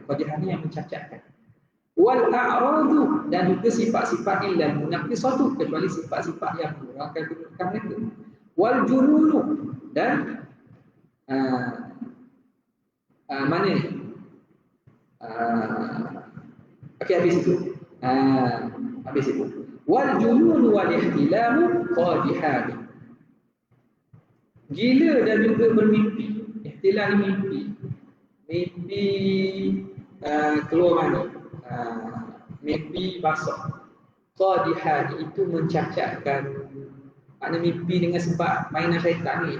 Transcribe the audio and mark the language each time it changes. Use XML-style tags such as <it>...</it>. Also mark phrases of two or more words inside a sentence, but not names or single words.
<ms>Qadihah ni yang mencacatkan.</ms> <ar>والأعراض,</ar> <ms>dan juga sifat-sifat</ms> <ar>علل منقصة,</ar> <ms>kecuali sifat-sifat yang mengurangkan kedudukan mereka.</ms> <ar>والجنون,</ar> <ms>dan mana ni? Okey, habis itu. Habis itu.</ms> <ar>والجنون والاحتلام قادحان,</ar> <ms>gila dan juga bermimpi. Ihtilal ni mimpi keluar mani, mimpi basah. Qadihan, itu mencacatkan. Makna mimpi dengan sebab mainan syaitan ni.</ms>